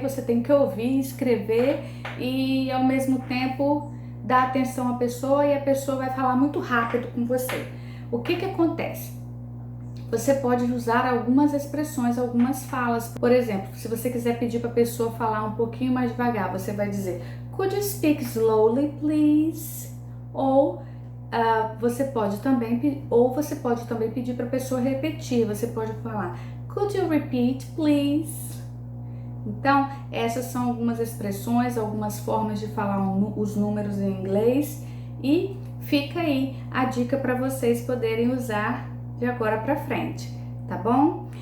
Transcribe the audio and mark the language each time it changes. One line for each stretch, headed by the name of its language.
Portuguese: Você tem que ouvir, escrever e ao mesmo tempo dar atenção à pessoa, e a pessoa vai falar muito rápido com você. O que acontece? Você pode usar algumas expressões, algumas falas. Por exemplo, se você quiser pedir para a pessoa falar um pouquinho mais devagar, você vai dizer:
English: Could you speak slowly, please?
Portuguese: Ou você pode também pedir para a pessoa repetir. Você pode falar,
English: could you repeat, please?
Portuguese: Então, essas são algumas expressões, algumas formas de falar os números em inglês, e fica aí a dica para vocês poderem usar de agora para frente, tá bom?